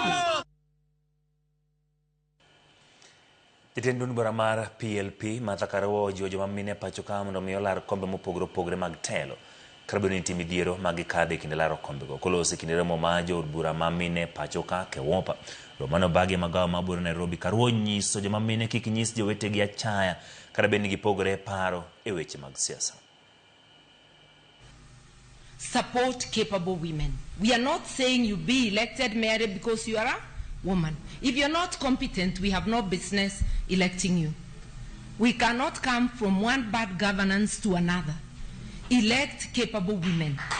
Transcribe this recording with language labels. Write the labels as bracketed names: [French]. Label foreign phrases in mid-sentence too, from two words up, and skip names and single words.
[Luo (Kenya and Tanzania)] Jatend duond bura mar PLP Martha Karua ojiwo jomamine pacho ka mondo mi olar kombe mopogore opogore mag telo karabedo ni nitie midhiero mag kadhe kinde laro kombego. Kolose kinde romo ma jood bura mamine pacho ka Kewopa romano bagi magawa mabura Nairobi, Karua nyiso jomamine kik nyis jowetegi achaya karabedo ni gipogore paro e weche mag siasa. [English] Support capable women. We are not saying you be elected mayor because you are a woman. If you're not competent, we have no business electing you. We cannot come from one bad governance to another. Elect capable women.